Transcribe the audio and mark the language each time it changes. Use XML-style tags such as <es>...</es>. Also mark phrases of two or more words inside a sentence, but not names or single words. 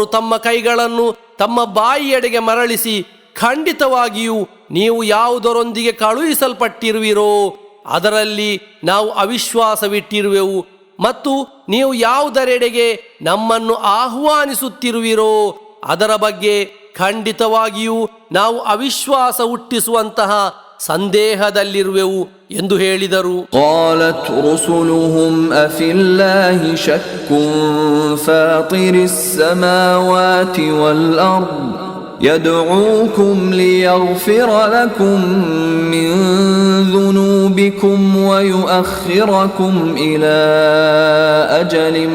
<kn>ತಮ್ಮ ಕೈಗಳನ್ನು ತಮ್ಮ ಬಾಯಿಯೆಡೆಗೆ ಮರಳಿಸಿ, ಖಂಡಿತವಾಗಿಯೂ ನೀವು ಯಾವುದರೊಂದಿಗೆ ಕಳುಹಿಸಲ್ಪಟ್ಟಿರುವಿರೋ ಅದರಲ್ಲಿ ನಾವು ಅವಿಶ್ವಾಸವಿಟ್ಟಿರುವೆವು ಮತ್ತು ನೀವು ಯಾವುದರೆಡೆಗೆ ನಮ್ಮನ್ನು ಆಹ್ವಾನಿಸುತ್ತಿರುವಿರೋ ಅದರ ಬಗ್ಗೆ ಖಂಡಿತವಾಗಿಯೂ ನಾವು ಅವಿಶ್ವಾಸ ಹುಟ್ಟಿಸುವಂತಹ ಸಂದೇಹದಲ್ಲಿರುವೆವು ಎಂದು ಹೇಳಿದರು.</kn> <ar>قالت رسلهم أفي الله شك فاطر السماوات والأرض يدعوكم ليغفر لكم من ذنوبكم ويؤخركم إلى أجل</ar>